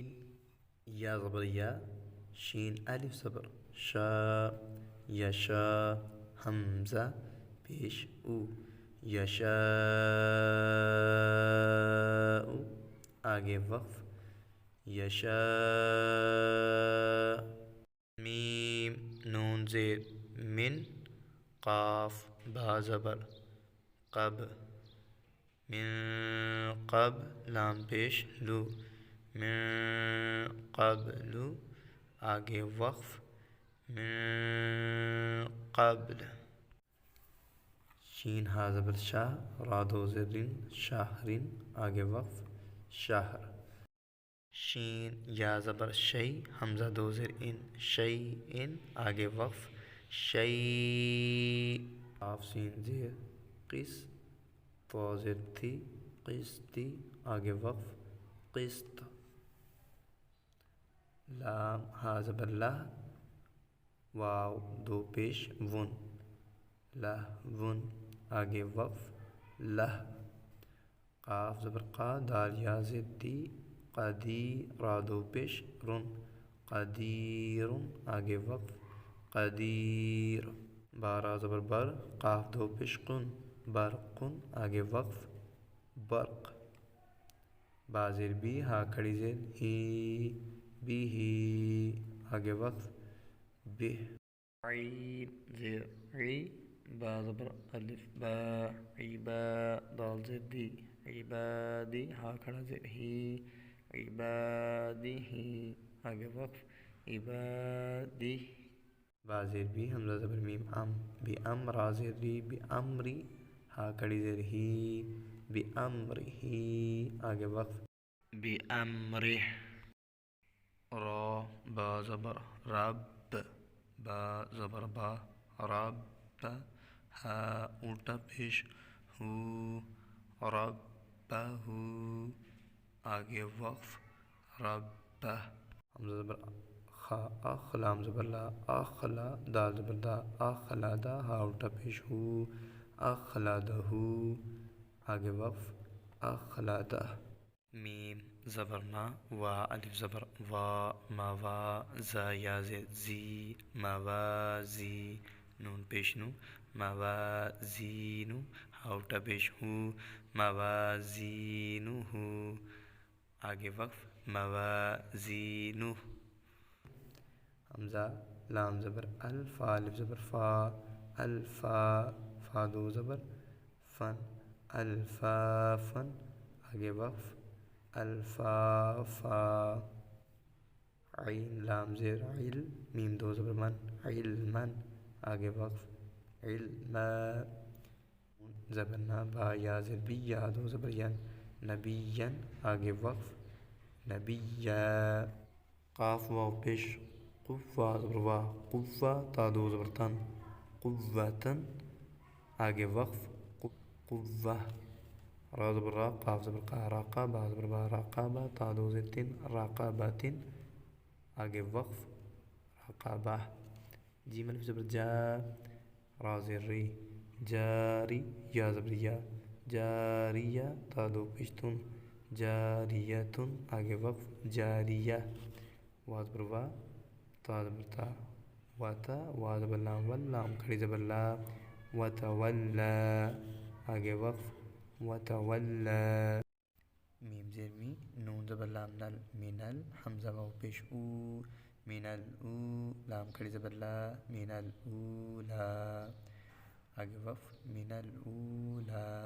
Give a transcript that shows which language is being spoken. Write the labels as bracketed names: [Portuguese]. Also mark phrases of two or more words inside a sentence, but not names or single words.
[Urdu] یا زبر یا شین الف زبر شا یشا حمزہ پیش او یشاء آگے وقف یشاء. میم نون زیر من قاف با زبر قب [Arabic] من قبل [Urdu] لام پیش لو [Arabic] من قبل [Urdu] آگے وقف [Arabic] من قبل. [Urdu] شین ہا زبر شاہ را دو زرین شاہرین آگے وقف شہر. شین یا زبر شی حمزہ دو زر ان شی ان آگے وقف شی. قاف سین زیر قس تو زر تھی قسطی آگے وقف قسط. لام ہا زبر لہ واو دو پیش ون لہ ون آگے وقف لہ. قاف زبر قا دال یا زر دی قدی را دو پیش رن قدیر آگے وقف قدیر. بارا زبر بر قاف دو پیش قن برقن آگے وقف برق. بازر بی ہا کھڑی زیر ہی بھی ہی آگے وقف بہ. عین زیر عی با زبر الف با عبا دال زر دی عبادی ہا کھڑا زیر ہی عبادی ہی آگے وقف عبادی. بازر بھی حمزہ زبر میم ام بی ام را زر ری بی امری ہا کھڑی زیر ہی بی امری ہی آگے وقف بی امرہ. را با زبر رب با زبر با رب ہا الٹا پیش ہو ربہ آگے وقف ربہ. حمزہ زبر خا اخ لام زبر لا اخلا دال زبر دا اخلدا ہا الٹا پیش ہو اخلدہ آگے وقف اخلدہ. میم زبر ما وا الف زبر وا موا زا یا زر زی موازی نون پیش نو موازین ہا الٹا پیش ہو موازینہ آگے وقف موازینہ. حمزہ لام زبر الف الف زبر فا الفا فا دو زبر فن الفافن آگے وقف الفافا. عین لام زیر عل میم دو زبر من علمن آگے وقف علما. زبر نا با یا زر بی یا دو زبر ین نبین آگے وقف نبیا. قاف واو پیش قوا زبر وا قوا تا دو زبر تن قوتن آگے وقف قوہ. را زبر را قاف زبر قا راقا با زبر با راقابا تا دو زر تن راقاباتن آگے وقف راقابہ. جیم الف زبر جا را زر ری جاری یا زبر یا جاریہ تا دو پیش تن جاریتن آگے وقف جاریہ. وا زبر وا تا زبر تا وتا وا زبر لام ول لام کھڑی زبر لا وتولا آگے وقف وتولا. میم زیر می نون زبر لام نل منل حمزہ واو پیش او منل او لام کھڑی زبر لا [Arabic] منل اولا [Urdu] آگے وقف [Arabic] منل اولا.